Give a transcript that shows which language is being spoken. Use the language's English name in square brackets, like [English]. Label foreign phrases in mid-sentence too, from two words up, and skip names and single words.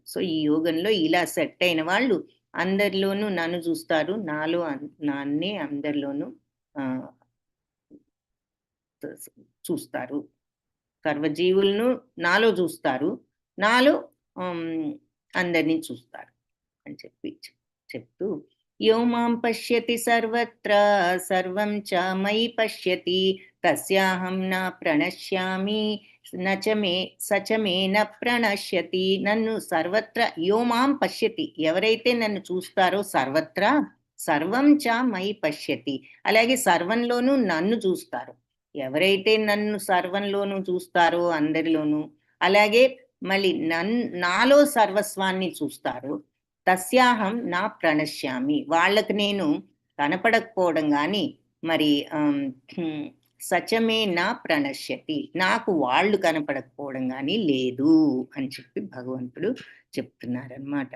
[Telugu] సో ఈ యోగంలో ఇలా సెట్ అయిన వాళ్ళు అందరిలోనూ నన్ను చూస్తారు, నాలో నాన్నే అందరిలోనూ చూస్తారు, సర్వజీవులను నాలో చూస్తారు, నాలో అందరినీ చూస్తారు అని చెప్తూ [Sanskrit] యో మాం పశ్యతి సర్వత్ర సర్వం చ మయి పశ్యతి తస్యాహం నా ప్రణశ్యామి సచమే న ప్రణశ్యతి. [Telugu] నన్ను సర్వత్ర [Sanskrit] యో మాం పశ్యతి, [Telugu] ఎవరైతే నన్ను చూస్తారో [Sanskrit] సర్వత్రా సర్వం చ మయి పశ్యతి, [Telugu] అలాగే సర్వంలోనూ నన్ను చూస్తారు. ఎవరైతే నన్ను సర్వంలోనూ చూస్తారో అందరిలోనూ, అలాగే మళ్ళీ నాలో సర్వస్వాన్ని చూస్తారో [Sanskrit] తస్యాహం నా ప్రణశ్యామి, [Telugu] వాళ్ళకి నేను కనపడకపోవడం కానీ మరి [Sanskrit] సచమే నా ప్రణశ్యతి, [Telugu] నాకు వాళ్ళు కనపడకపోవడం కానీ లేదు అని చెప్పి భగవంతుడు చెప్తున్నారనమాట.